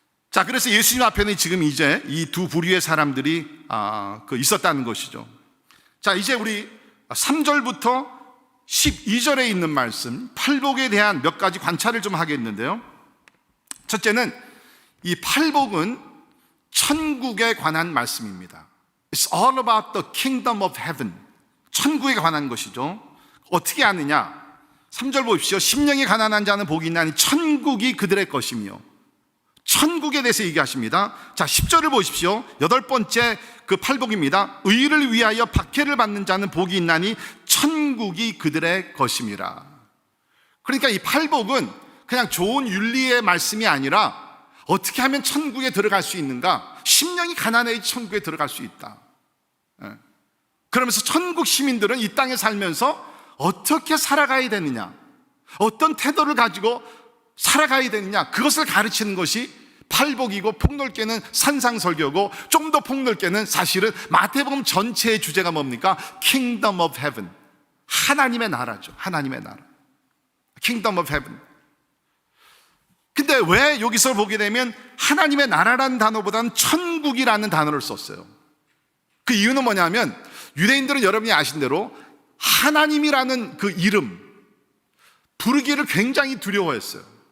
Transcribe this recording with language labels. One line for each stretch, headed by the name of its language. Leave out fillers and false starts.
Korean: 자, 그래서 예수님 앞에는 지금 이제 이 두 부류의 사람들이 있었다는 것이죠. 자, 이제 우리 3절부터 12절에 있는 말씀, 팔복에 대한 몇 가지 관찰을 좀 하겠는데요. 첫째는 이 팔복은 천국에 관한 말씀입니다.
English: It's all about the kingdom of heaven.
Korean: 천국에 관한 것이죠. 어떻게 아느냐? 3절 보십시오. 심령이 가난한 자는 복이 있나니 천국이 그들의 것이며. 천국에 대해서 얘기하십니다. 자, 10절을 보십시오. 8번째 그 팔복입니다. 의를 위하여 박해를 받는 자는 복이 있나니 천국이 그들의 것임이라. 그러니까 이 팔복은 그냥 좋은 윤리의 말씀이 아니라 어떻게 하면 천국에 들어갈 수 있는가? 심령이 가난해야 천국에 들어갈 수 있다. 그러면서 천국 시민들은 이 땅에 살면서 어떻게 살아가야 되느냐, 어떤 태도를 가지고 살아가야 되느냐, 그것을 가르치는 것이 팔복이고, 폭넓게는 산상설교고, 좀 더 폭넓게는 사실은 마태복음 전체의 주제가 뭡니까?
English: Kingdom of Heaven,
Korean: 하나님의 나라죠. 하나님의 나라,
English: Kingdom of Heaven.
Korean: 근데 왜 여기서 보게 되면 하나님의 나라라는 단어보다는 천국이라는 단어를 썼어요? 그 이유는 뭐냐면, 유대인들은 여러분이 아신 대로 하나님이라는 그 이름 부르기를 굉장히 두려워했어요.